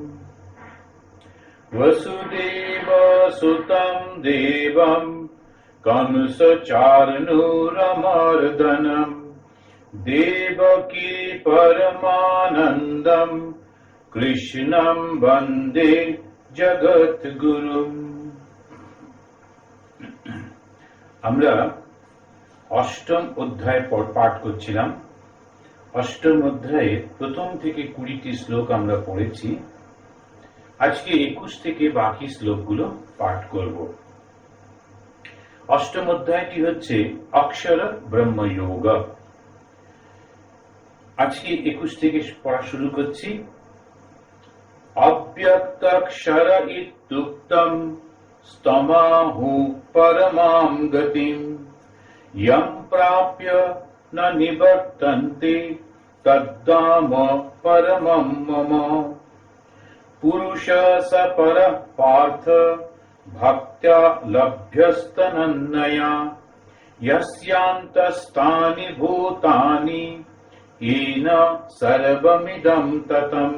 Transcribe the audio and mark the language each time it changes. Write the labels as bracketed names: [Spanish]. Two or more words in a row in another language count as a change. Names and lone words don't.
[Sanskrit] वसुदेवसुतं देवं कंसचाणूरमर्दनं देवकी परमानन्दं कृष्णं वन्दे जगद्गुरुम्। [Bangla] আমরা অষ্টম অধ্যায় পাঠ করছিলাম। অষ্টম অধ্যায়ে প্রথম থেকে 20টি শ্লোক আমরা পড়েছি। আজকে 21 থেকে বাকি শ্লোকগুলো পাঠ করব। অষ্টম অধ্যায়টি হচ্ছে অক্ষর ব্রহ্মযোগ। আজকে 21 থেকে পড়া শুরু করছি। [Sanskrit] অব্যক্তাক্ষর ইত্যুক্তম স্তমাহু পরমাম গতিম यं प्राप्य न निवर्तन्ते तद्धाम परमं मम। पुरुष स परः पार्थ भक्त्या लभ्यस्तनन्नया यस्यान्तस्तानि भूतानि येन सर्वमिदं ततम्।